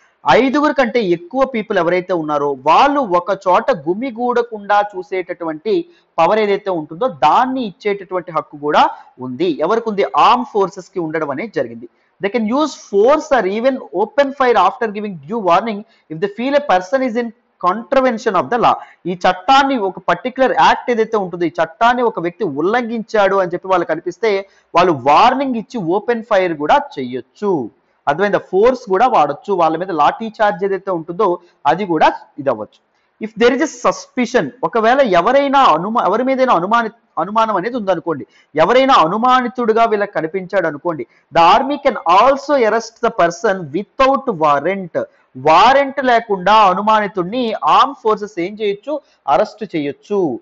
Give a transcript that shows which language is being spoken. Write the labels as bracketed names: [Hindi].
[Telugu] 5 కంటే ఎక్కువ పీపుల్ ఎవరైతే ఉన్నారో వాళ్ళు ఒక చోట గుమిగూడకుండా చూసేటటువంటి పవర్ ఏదైతే ఉంటుందో దాన్ని ఇచ్చేటటువంటి హక్కు కూడా ఉంది. ఎవరికి ఉంది? ఆర్మ్ ఫోర్సెస్ కి ఉండడం అనేది జరిగింది. [English] They can use force or even open fire after giving due warning if they feel a person is in contravention of the law. [Telugu] ఈ చట్టాన్ని ఒక పర్టికులర్ యాక్ట్ ఏదైతే ఉంటుందో ఈ చట్టాన్ని ఒక వ్యక్తి ఉల్లంఘించాడు అని చెప్పి వాళ్ళు కనిపిస్తే వాళ్ళు వార్నింగ్ ఇచ్చి ఓపెన్ ఫైర్ కూడా చేయొచ్చు. అర్థమైందా? ఫోర్స్ కూడా వాడొచ్చు. వాళ్ళ మీద లాఠీ చార్జ్ ఏదైతే ఉంటుందో అది కూడా ఇది అవ్వచ్చు. [English] if there is a suspicion, [Telugu] ఒకవేళ ఎవరి మీదైనా అనుమానం అనేది ఉందనుకోండి, ఎవరైనా అనుమానితుడుగా వీళ్ళకి కనిపించాడు అనుకోండి, [English] the army can also arrest the person without warrant [Telugu] లేకుండా అనుమానితుడిని ఆర్మ్ ఫోర్సెస్ ఏం చేయొచ్చు? అరెస్ట్ చేయొచ్చు.